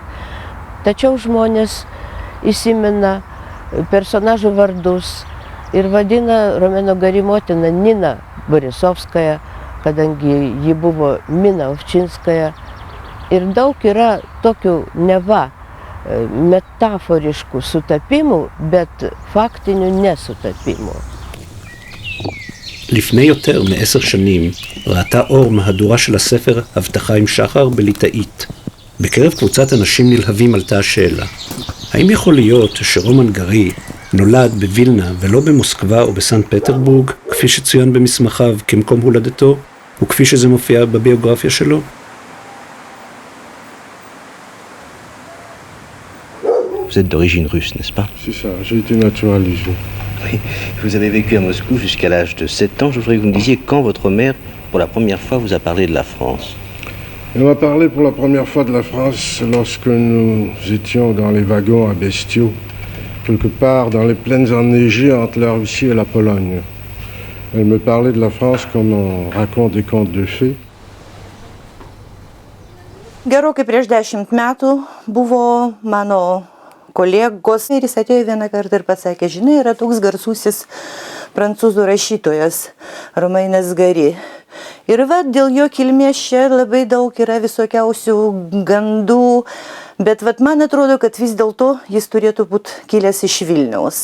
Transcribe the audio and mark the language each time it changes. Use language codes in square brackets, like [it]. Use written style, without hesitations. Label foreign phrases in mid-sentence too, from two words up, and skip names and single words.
[lt] Tačiau žmonės įsimena personažų vardus ir vadina Romano Gary motiną Nina Borisovskaja, kadangi ji buvo Mina Ovčinskaja. Ir daug yra tokių neva metaforiškų sutapimų, bet faktinių nesutapimų. [he] לפני יותר מ10 שנים ראתה אור מהדורה של הספר הבטחה עם שחר בליטאית. בקרב קבוצת אנשים נלהבים עלתה השאלה: האם יכול להיות שרומן גארי נולד בווילנה ולא במוסקבה או בסנט פטרבורג, כפי שצוין במסמכיו כמקום הולדתו, וכפי שזה מופיע בביוגרפיה שלו? [fr] Vous êtes d'origine russe, n'est-ce pas? C'est ça, j'ai été naturalisé. Oui. Vous avez vécu à Moscou jusqu'à l'âge de 7 ans. Je voudrais que vous me disiez quand votre mère, pour la première fois, vous a parlé de la France. Elle m'a parlé pour la première fois de la France lorsque nous étions dans les wagons à Bestiaux, quelque part dans les plaines enneigées entre la Russie et la Pologne. Elle me parlait de la France comme on raconte des contes de fées. [lt] Gerokai prieš 10 metų buvo mano kolegos ir jis atėjo vieną kartą ir pasakė: žinai, yra toks garsusis prancūzų rašytojas Romainas Gari. Ir dėl jo kilmės čia labai daug yra visokiausių gandų, bet man atrodo, kad vis dėlto jis turėtų būti kilęs iš Vilniaus.